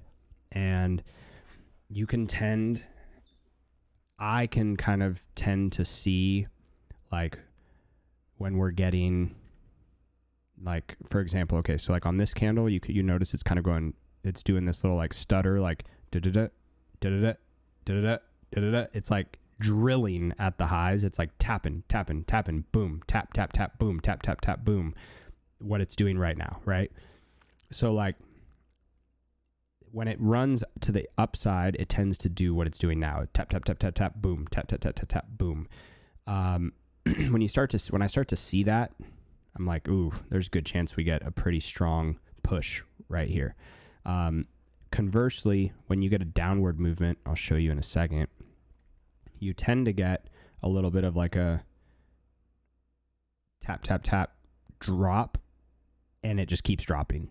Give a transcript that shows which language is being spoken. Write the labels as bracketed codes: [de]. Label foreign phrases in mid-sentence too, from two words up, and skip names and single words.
[en] And I can kind of tend to see when we're getting, for example, okay, so on this candle, you notice it's kind of going, it's doing this little stutter, da-da-da, da-da-da, da-da-da, da-da-da. It's drilling at the highs. It's tapping, boom, tap, tap, tap, boom, tap, tap, tap, boom. What it's doing right now, right? So when it runs to the upside, it tends to do what it's doing now. Tap, tap, tap, tap, tap, boom, tap, tap, tap, tap, tap, boom. When I start to see that, I'm like, ooh, there's a good chance we get a pretty strong push right here. Conversely, when you get a downward movement, I'll show you in a second, you tend to get a little bit of a tap, tap, tap drop, and it just keeps dropping.